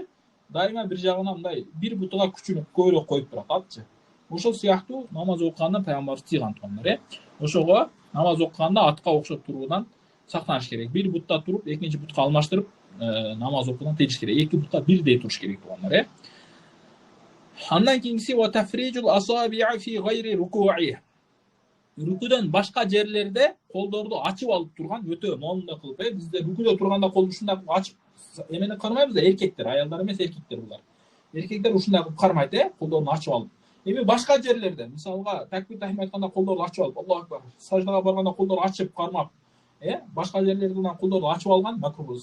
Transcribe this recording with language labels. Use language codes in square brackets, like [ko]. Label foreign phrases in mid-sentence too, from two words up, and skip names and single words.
[ky] Дайыма бир жагына мындай бир бутуга күчүнүп көбүрөөк коюп турат атчы. Ошол сыяктуу намаз окуганда пайгамбар тыйган туугандар. Ошого намаз окуганда атка окшоп туруудан сактаныш керек. Бир бутта туруп, экинчи бутка алмаштырып намаз окуудан тыйыш керек. Эки бутка бирдей туруш керек туугандар. [ar] Андан кийинкиси وتفريج الأصابع في غير ركوع. [ky] рүкүдөн башка жерлерде колдорду ачып алып турган өтө моундай кылып, бизде рүкүдө турганда колду ушундай кылып ачып эмени кармайбыз да, эркектер, аялдар эмес, эркектер булар. Эркектер ушундай кылып кармайт, колдорун ачып алып. Эми башка жерлерде, мисалга такбир тахим айтканда колдорду ачып алып, [ar] الله أكبر, [ky] саждага барганда колдорду ачып кармап, башка жерлерден колдорду ачып алган макрух.